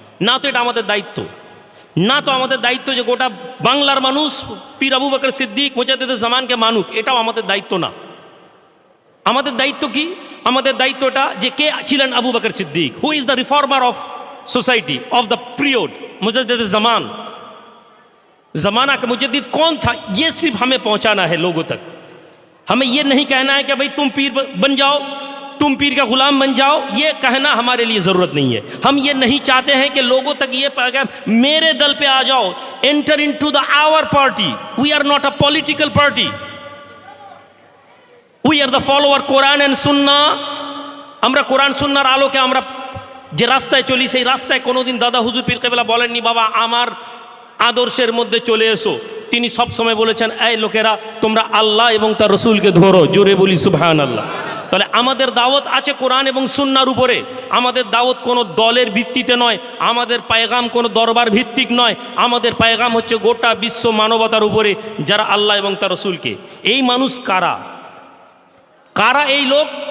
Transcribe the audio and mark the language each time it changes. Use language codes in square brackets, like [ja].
[bn] না তো এটা আমাদের দায়িত্ব, না তো আমাদের দায়িত্ব যে গোটা বাংলার মানুষ পীর আবু বকর সিদ্দিক মুজাদ্দিদে জামানকে মানুক, এটাও আমাদের দায়িত্ব না। আমাদের দায়িত্ব কি? আমাদের দায়িত্বটা যে কে ছিলেন Abu Bakr Siddique, [en] who is the reformer of society of the period, [hi] मुजद्दिद ज़मान, ज़माना का मुजद्दिद कौन था, ये सिर्फ हमें पहुंचाना है लोगों तक। हमें ये नहीं कहना है कि भाई तुम पीर बन जाओ, तुम पीर का गुलाम बन जाओ, ये कहना हमारे लिए ज़रूरत नहीं है। हम ये नहीं चाहते हैं कि लोगों तक ये पैगाम, मेरे दल पे आ जाओ, [en] Enter into the our party, we are not a political party, we are the follower Quran and Sunnah. [bn] আমরা কোরআন সুন্নাহর আলোকে আমরা যে রাস্তায় চলি, সেই রাস্তায় কোনোদিন দাদা হুজুর পীর কেবলা বলেননি বাবা আমার আদর্শের মধ্যে চলে এসো। তিনি সব সময় বলেছেন, এই লোকেরা তোমরা আল্লাহ এবং তার রসুলকে ধরো, জোরে বলি সুবহানাল্লাহ। তাহলে আমাদের দাওয়াত আছে কোরআন এবং সুন্নাহর উপরে। আমাদের দাওয়াত কোনো দলের ভিত্তিতে নয়, আমাদের পায়গাম কোনো দরবার ভিত্তিক নয়, আমাদের পায়গাম হচ্ছে গোটা বিশ্ব মানবতার উপরে, যারা আল্লাহ এবং তার রসুলকে। এই মানুষ কারা? কারা এই লোক?